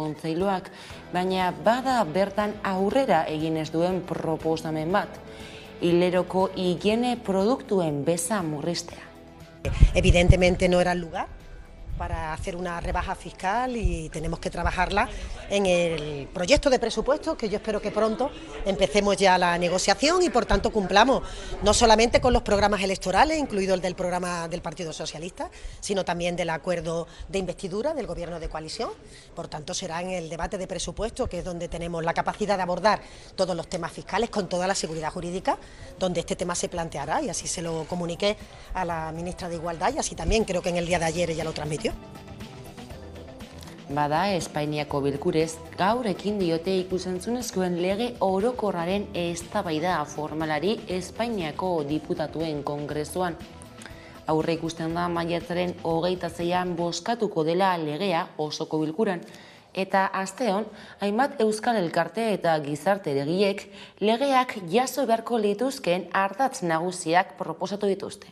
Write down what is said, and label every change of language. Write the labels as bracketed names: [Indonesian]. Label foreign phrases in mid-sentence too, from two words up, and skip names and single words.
[Basque] kontseiluak, baina bada bertan aurrera egin ez duen proposamen bat. hileroko higiene produktuen beza murriztea. [Spanish] Evidentemente no era el lugar para hacer una rebaja fiscal y tenemos que trabajarla en el proyecto de presupuesto, que yo espero que pronto empecemos ya la negociación y por tanto cumplamos no solamente con los programas electorales, incluido el del programa del Partido Socialista, sino también del acuerdo de investidura del Gobierno de coalición. Por tanto será en el debate de presupuesto, que es donde tenemos la capacidad de abordar todos los temas fiscales con toda la seguridad jurídica, donde este tema se planteará, y así se lo comuniqué a la ministra de Igualdad y así también creo que en el día de ayer ella lo transmitió. [Basque] Bada, Espainiako bilkurez gaur ekin diote ikusentzunezkoen lege orokorraren eztabaida formalari Espainiako diputatuen kongresuan. Aurre ikusten da maiatzaren 26an bozkatuko dela legea osoko bilkuran, eta asteon, hainbat euskal elkarte eta gizarte eragileek legeak jaso beharko lituzkeen ardatz nagusiak proposatu dituzte.